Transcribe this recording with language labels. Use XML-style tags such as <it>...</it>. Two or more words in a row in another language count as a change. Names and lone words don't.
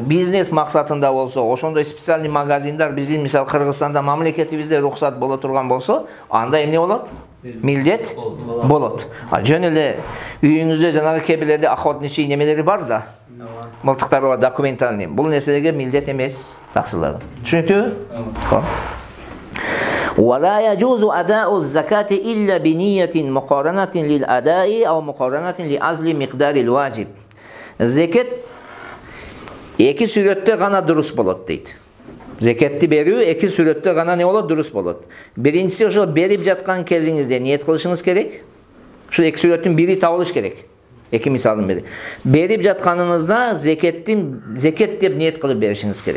<ky>Бизнес максатында болсо, ошондой специальный магазиндар биздин мисал Кыргызстанда мамлекетибизде рухсат боло турган болсо, анда эмне болот? Милдет болот. Жөн эле үйүңүздө жанагы кээ бирлерде охотничий немелери бар да. Мылтыктар бар, документальный. Бул нерселерге милдет эмес, таксылар. Түшүнүктүбү?</ky> <ar>ولا يجوز أداء الزكاة إلا بنية مقارنة للأداء أو مقارنة لأصل مقدار الواجب.</ar> <ky>Зекет эки сүрөттө гана дурус болот дейт. Зекетти берүү эки сүрөттө гана не болот? Дурус болот. Биринчиси ошо берип жаткан кезиңизде ниет кылышыңыз керек. Ушул эки сүрөттүн бири табылыш керек. Эки мисалын берейин. Берип жатканыңызда зекет деп ниет кылып беришиңиз керек.</ky>